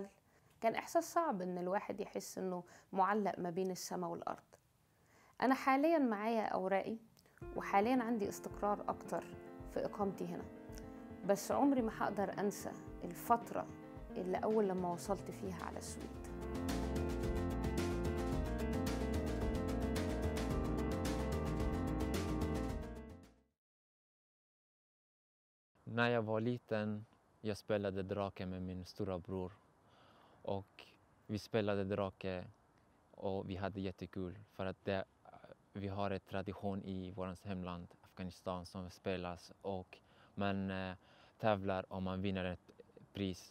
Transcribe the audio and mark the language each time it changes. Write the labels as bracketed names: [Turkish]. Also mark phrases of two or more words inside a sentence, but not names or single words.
[Arabic] كان إحساس صعب إن الواحد يحس إنه معلق ما بين السماء والأرض. أنا حاليا معايا أوراقي، وحاليا عندي استقرار أكتر في إقامتي هنا، بس عمري ما هقدر أنسى الفترة اللي أول لما وصلت فيها على السويد. [Swedish] När jag var liten, jag spelade drake med min stora bror. Och vi spelade drake och vi hade jättekul för att vi har en tradition i vårt hemland, Afghanistan, som spelas och man tävlar och man vinner ett pris.